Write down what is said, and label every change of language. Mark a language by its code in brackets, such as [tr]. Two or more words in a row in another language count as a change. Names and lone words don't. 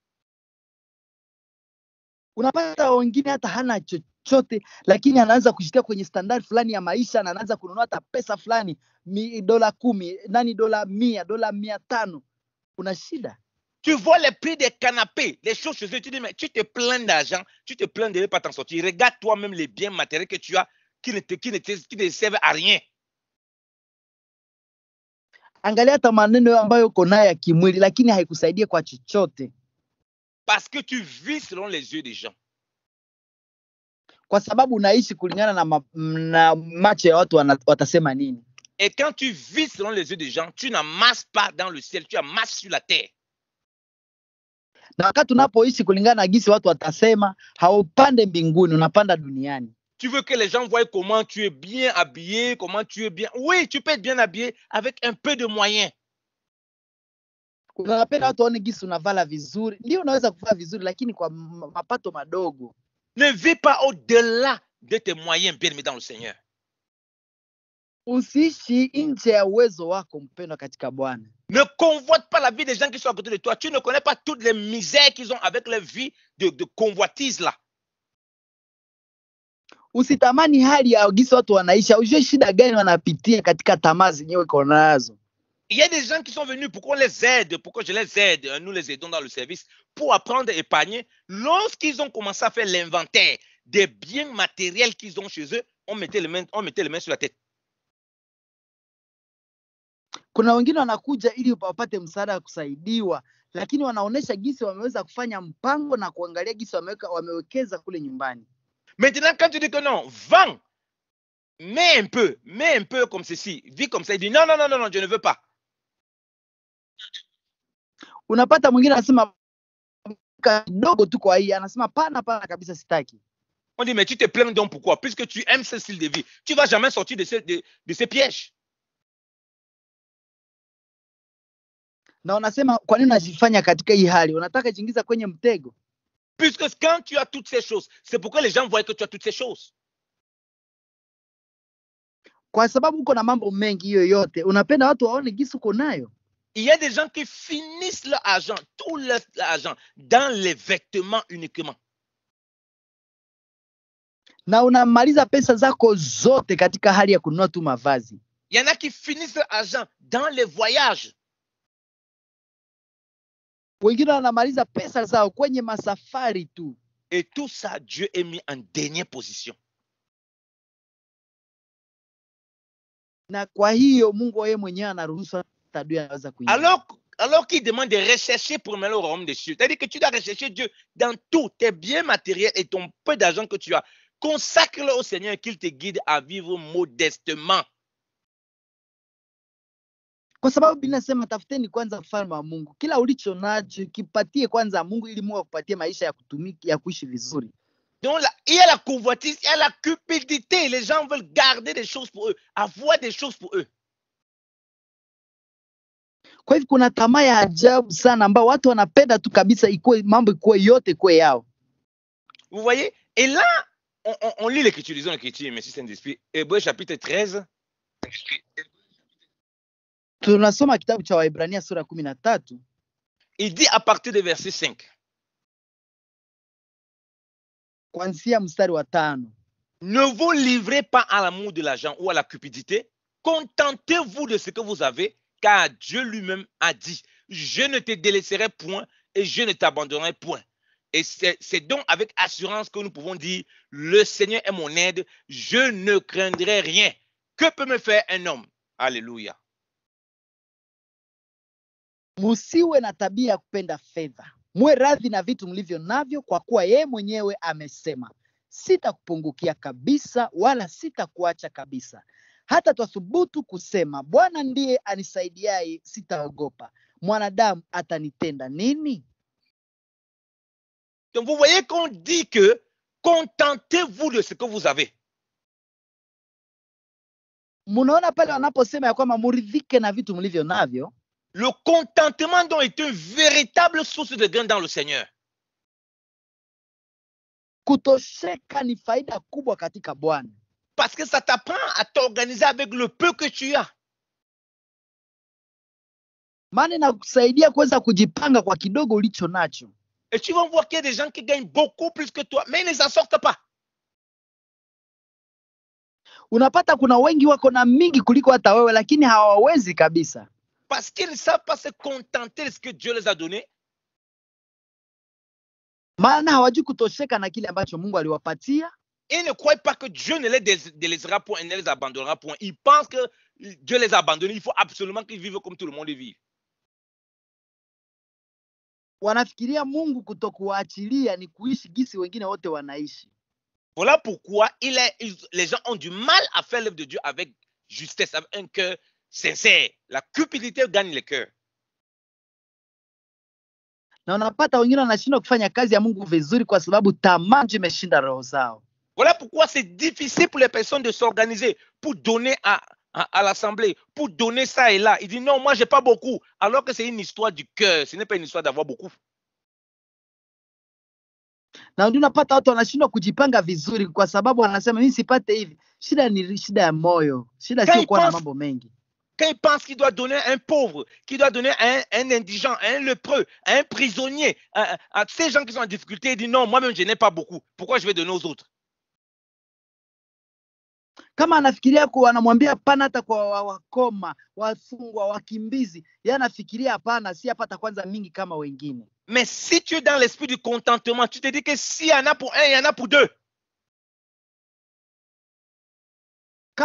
[sw] Unapata wengine hata hana chochote, lakini anaanza kushikia kwenye standard fulani ya maisha na anaanza kununua hata pesa fulani, $10, $100, $500. Kuna shida. [fr] Tu vois les prix des canapés, les choses chez eux, tu dis, mais tu te plains d'argent, tu te plains de ne pas t'en sortir. Regarde toi-même les biens matériels que tu as qui ne servent à rien. [sw] Angalia hata maneno ambayo uko nayo ya kimwili, lakini haikusaidia kwa chochote. [fr] Parce que tu vis selon les yeux des gens. [sw] Kwa sababu unaishi kulingana na macho ya watu watasema nini. [fr] Et quand tu vis selon les yeux des gens, tu n'amasses pas dans le ciel, tu amasses sur la terre. [sw] Na wakati unapoishi kulingana na gisi watu watasema, haupande mbinguni, unapanda duniani. [fr] Tu veux que les gens voient comment tu es bien habillé, comment tu es bien. Oui, tu peux être bien habillé avec un peu de moyens. [sw] Unapenda watu waone gisi unavala vizuri. Ndio unaweza kuvaa vizuri lakini kwa mapato madogo. [fr] Ne vis pas au-delà de tes moyens, bien-aimé dans le Seigneur. [sw] Usiishi nje ya uwezo wako, mpendwa katika Bwana. [fr] Ne convoite pas la vie des gens qui sont à côté de toi. Tu ne connais pas toutes les misères qu'ils ont avec leur vie de convoitise là. [sw] Usitamani hali ya gisi watu wanaishi, ujue shida gani wanapitia katika tamaa zenyewe uko nazo. [fr] Il y a des gens qui sont venus pour qu'on les aide, pour que je les aide, nous les aidons dans le service, pour apprendre à épargner. Lorsqu'ils ont commencé à faire l'inventaire des biens matériels qu'ils ont chez eux, on mettait les mains sur la tête. [sw] Kuna wengine wanakuja ili wapate msaada wa kusaidiwa, lakini wanaonesha jinsi wameweza kufanya mpango na kuangalia jinsi wamewekeza kule nyumbani. [fr] Maintenant, quand tu dis que non, vends, mets un peu comme ceci, vis comme ça, il dit non, non, non, non, non, je ne veux pas. [sw] Unapata mwingine anasema kidogo tu kwa hii, anasema pana kabisa sitaki. [fr] On dit mais tu te plains donc pourquoi? Puisque tu aimes ce style de vie, tu vas jamais sortir de ces pièges. [sw] Na unasema kwa nini unajifanya katika hii hali? Unataka jingiza kwenye mtego. [fr] Puisque quand tu as toutes ces choses, c'est pourquoi les gens voient que tu as toutes ces choses. [sw] Kwa sababu uko na mambo mengi hiyo yote, unapenda watu waone jinsi uko nayo. [fr] Il y a des gens qui finissent leur argent, tout leur argent, dans les vêtements uniquement. [sw] Na unamaliza pesa zako zote katika hali ya kununua tu mavazi. [fr] Il y en a qui finissent leur argent dans les voyages. [sw] Wengine wanamaliza pesa zao kwenye masafari tu. [fr] Et tout ça, Dieu est mis en dernière position. [sw] Na kwa hiyo Mungu yeye mwenyewe anaruhusu adui anaweza kuingia. [fr] Alors qu'il demande de rechercher pour le royaume des cieux. C'est-à-dire que tu dois rechercher Dieu dans tous tes biens matériels et ton peu d'argent que tu as. Consacre-le au Seigneur qu'il te guide à vivre modestement. [sw] Kwa sababu Biblia inasema tafuteni kwanza ufalme wa Mungu. Kila ulicho nacho kipatie kwanza Mungu ili Mungu akupatie maisha ya kutumiki ya kuishi vizuri. [fr] Donc là, il y a la convoitise, il y a la cupidité. Les gens veulent garder des choses pour eux, avoir des choses pour eux. [sw] Kwa hivyo kuna tamaa ya ajabu sana ambao watu wanapenda tu kabisa ikuwe mambo ikuwe yote kwa yao. [fr] Vous voyez? Et là, on lit l'écriture, disons l'écriture, merci Saint-Esprit. Hébreux chapitre 13. [sw] Tunasoma kitabu cha Waebrania sura 13. [fr] Il dit à partir de verset 5. [sw] Kuanzia mstari wa 5. [fr] Ne vous livrez pas à l'amour de l'argent ou à la cupidité. Contentez-vous de ce que vous avez, car Dieu lui-même a dit, je ne te délaisserai point et je ne t'abandonnerai point. Et c'est donc avec assurance que nous pouvons dire, le Seigneur est mon aide, je ne craindrai rien. Que peut me faire un homme? Alléluia. [sw] Musiwe na tabia ya kupenda fedha. Muwe radhi na vitu mlivyo navyo, kwa kuwa yeye mwenyewe amesema, sitakupungukia kabisa wala sitakuacha kabisa. Hata twathubutu kusema, Bwana ndiye anisaidiaye, sitaogopa. Mwanadamu atanitenda nini? [fr] Donc vous voyez qu'on dit que contentez-vous de ce que vous avez. [sw] Munaona pale wanaposema ya kwamba muridhike na vitu mlivyo navyo. [fr] Le contentement donc est une véritable source de gain dans le Seigneur. [sw] Kutosheka ni faida kubwa katika Bwana. [fr] Parce que ça t'apprend à t'organiser avec le peu que tu as. [sw] Maana inakusaidia kuweza kujipanga kwa kidogo ulicho nacho. [fr] Et tu vas voir qu'il y a des gens qui gagnent beaucoup plus que toi, mais ils ne s'en sortent pas. [sw] Unapata kuna wengi wako na mingi kuliko hata wewe, lakini hawawezi kabisa. [fr] Parce qu'ils ne savent pas se contenter de ce que Dieu les a donné. [sw] Maana hawajui kutosheka na kile ambacho Mungu aliwapatia. [fr] Ils ne croient pas que Dieu ne les délaissera point et ne les abandonnera point. Ils pensent que Dieu les a abandonnés. Il faut absolument qu'ils vivent comme tout le monde vit. [sw] Wanafikiria Mungu kutokuachilia ni kuishi gisi wengine wote wanaishi. [fr] Voilà pourquoi les gens ont du mal à faire l'œuvre de Dieu avec justesse, avec un cœur sincère. La cupidité gagne le cœur. [sw] Na unapata wengine wanashindwa kufanya kazi ya Mungu vizuri kwa sababu tamaa imeshinda roho zao. [fr] Voilà pourquoi c'est difficile pour les personnes de s'organiser pour donner à l'assemblée, pour donner ça et là. Il dit non, moi j'ai pas beaucoup, alors que c'est une histoire du cœur, ce n'est pas une histoire d'avoir beaucoup. [sw] Na ndio unapata watu wanashindwa kujipanga vizuri kwa sababu wanasema mimi sipate hivi. Shida ni shida ya moyo. Shida sio kuwa na mambo mengi. [fr] Quand il pense qu'il doit donner à un pauvre, qu'il doit donner à un indigent, à un lépreux, à un prisonnier, à ces gens qui sont en difficulté, il dit non, moi-même je n'ai pas beaucoup. Pourquoi je vais donner aux autres? [sw] Kama anafikiria kwa anamwambia hapana hata kwa wakoma, wafungwa, wakimbizi, yeye anafikiria hapana, si apata kwanza mingi kama wengine. [fr] Mais si tu es dans l'esprit du contentement, tu te dis que s'il y en a pour un, il y en a pour deux.